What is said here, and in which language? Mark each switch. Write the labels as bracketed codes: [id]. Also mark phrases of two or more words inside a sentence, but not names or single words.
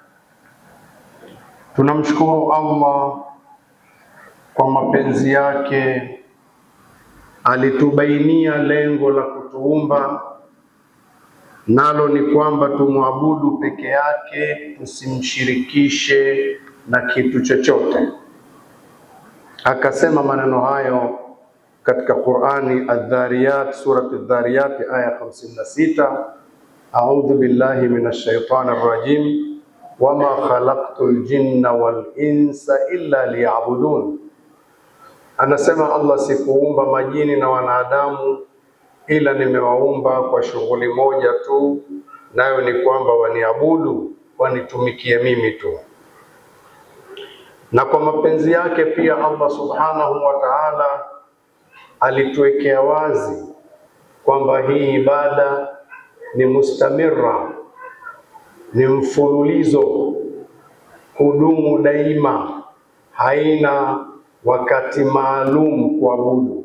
[sw] Tunamshukuru Allah kwa mapenzi yake, alitubainia lengo la kutuumba, nalo ni kwamba tumwabudu peke yake, tusimshirikishe na kitu chochote. Akasema maneno hayo katika Qur'ani Adh-Dhariyat, surati Adh-Dhariyat aya 56, [ar] أعوذ بالله من الشيطان الرجيم وما خلقت الجن والإنس إلا ليعبدون. [sw] Anasema Allah, sikuumba majini na wanadamu ila nimewaumba kwa shughuli moja tu, nayo ni kwamba waniabudu, wanitumikie mimi tu. Na kwa mapenzi yake pia Allah [ar] سبحانه وتعالى [sw] alituwekea wazi kwamba hii ibada ni mustamira, ni mfululizo, kudumu daima, haina wakati maalum kuabudu.